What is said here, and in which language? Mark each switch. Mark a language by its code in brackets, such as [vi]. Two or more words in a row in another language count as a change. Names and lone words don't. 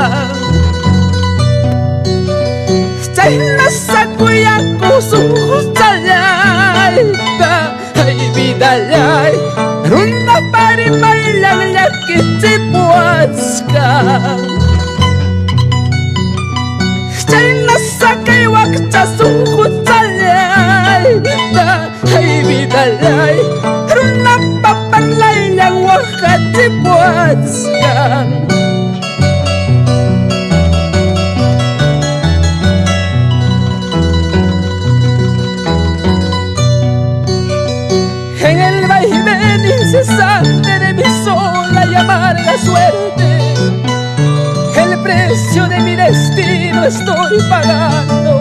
[qu] Chayna sakuyaku sunqustallayta, ay vidalay, runa pari bailan llakichipuaska. Chayna sakay wakcha sunqustallayta, ay vidalay, runa paparlaylan waqachipuaska. [es] En el vaivén incesante de mi sola y amarga suerte, el precio de mi destino estoy pagando.